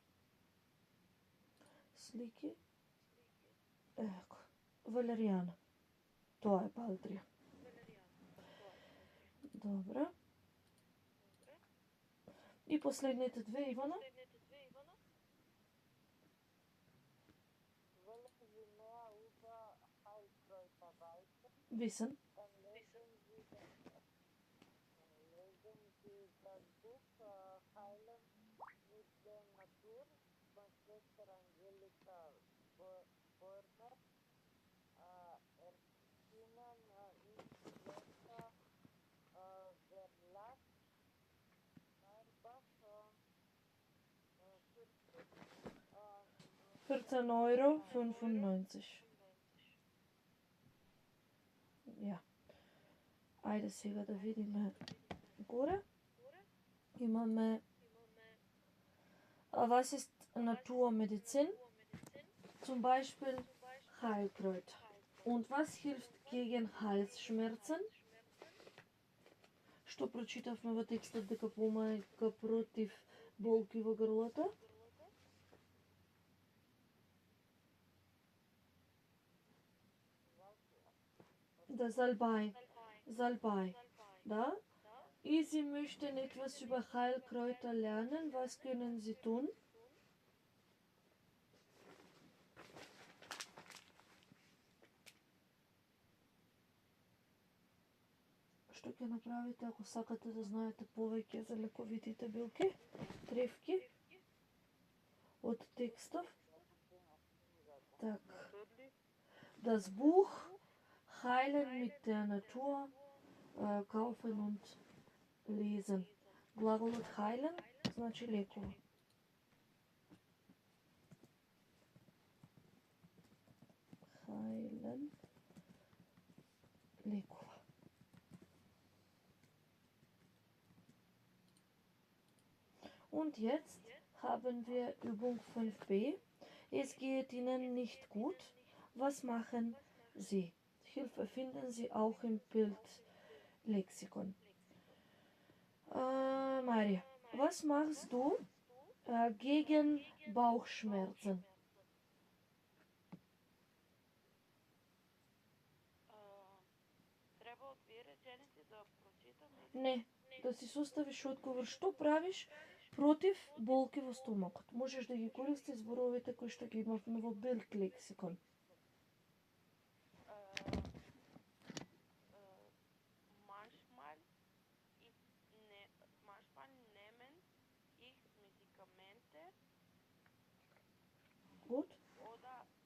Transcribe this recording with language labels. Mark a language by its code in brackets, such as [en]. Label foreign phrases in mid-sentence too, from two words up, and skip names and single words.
[mk] Слики. Еко, валеријана. Тоа е балдрија. Добро. И последните две, Ивана? Велезинеа уба Heilkräuter Weizen, [de] Висен. dann lesen Sie das Buch Heilen mit der Natur von Schwester Angelika Borner, erschienen in Schwester Verlag, Marbach, 14,95 €. Ja. [mk] Ајде сега да видиме горе. Имаме [de] was ist Naturmedizin? Zum Beispiel Heilkräuter. Und was hilft gegen Halsschmerzen? [mk] Што прочитавме во текстот дека помага против болки во грлото? [de] Der Salbei. Salbei. Da? Sie möchten etwas über Heilkräuter lernen. Was können Sie tun? [mk] Што ќе направите ако сакате да знаете повеќе за лековитите билки, тревки од текстов? Так. [de] Das Buch Heilen mit der Natur kaufen und lesen. [mk] Глаголот heilen значи лекува. Heilen лекува. [de] Und jetzt haben wir Übung 5b. Es geht Ihnen nicht gut. Was machen Sie? Hilfe finden Sie auch im Bildlexikon. Maria, was machst du gegen Bauchschmerzen? [mk] Треба од две реченици да прочитам или? Не, да си составиш одговор што правиш против болки во стомакот. Можеш да ги користиш зборовите кои што ги имавме во Bildlexikon. [de] Manchmal nehmen ich Medikamente Gut? oder